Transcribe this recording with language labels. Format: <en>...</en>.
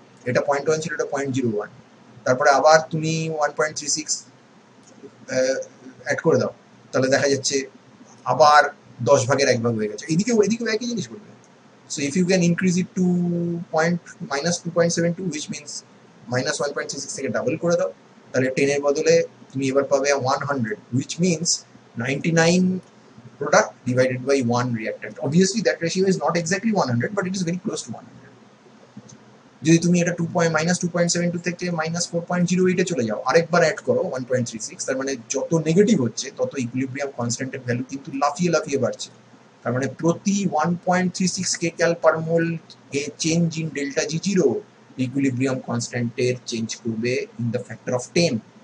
<bn>এটা 0.1 ছিল, এটা 0.01, তারপরে আবার তুমি 1.36 অ্যাড করে দাও, তাহলে দেখা যাচ্ছে আবার 10 ভাগের 1 ভাগ হয়ে গেছে। এদিকেও একই জিনিস করবে।</bn> <en>so if you can increase it to -2.72, which means -1.36</en> <bn>থেকে ডাবল করে দাও, তাহলে 10 এর বদলে তুমি এবার পাবে</bn> <en>100, which means 99 product divided by 1 reactant. Obviously that ratio is not exactly 100, but it is very close to 100.</en> <bn>যদি তুমি এটা -2.72 থেকে -4.08 এ চলে যাও, আরেকবার অ্যাড করো 1.36, তার মানে যত নেগেটিভ হচ্ছে তত ইকুইলিব্রিয়াম কনস্ট্যান্টের ভ্যালু কিন্তু লাফিয়ে বাড়ছে। তার মানে প্রতি 1.36 kcal per mol A change in delta G zero equilibrium কনস্ট্যান্টের change করবে</bn> <en>In the factor of 10।</en>